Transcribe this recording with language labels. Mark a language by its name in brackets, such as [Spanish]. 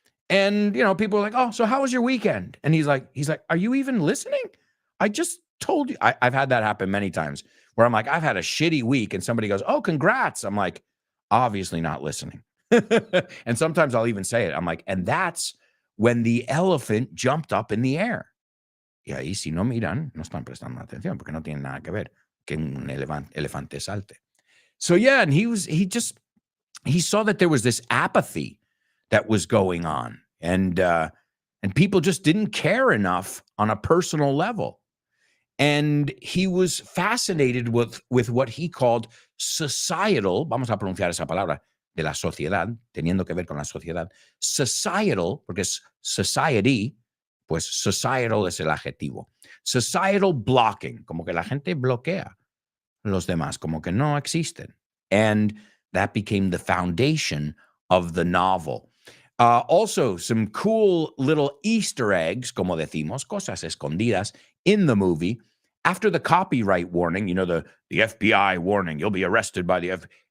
[English] And, people are like, "Oh, so how was your weekend?" And he's like, "Are you even listening? I just told you." I've had that happen many times where I'm like, I've had a shitty week and somebody goes, "Oh, congrats." I'm like, obviously not listening. And sometimes I'll even say it. I'm like, and that's when the elephant jumped up in the air. [Spanish] Y ahí si no miran, no están prestando atención porque no tienen nada que ver que un elefante salte. [English] So yeah, and he saw that there was this apathy that was going on, and people just didn't care enough on a personal level. And he was fascinated with what he called societal, [Spanish] vamos a pronunciar esa palabra, de la sociedad, teniendo que ver con la sociedad, societal, porque es society, pues societal es el adjetivo. Societal blocking, como que la gente bloquea los demás, como que no existen. [English] And that became the foundation of the novel. Also, some cool little Easter eggs, [Spanish] como decimos, cosas escondidas [English] in the movie. After the copyright warning, the FBI warning, you'll be arrested by the FBI.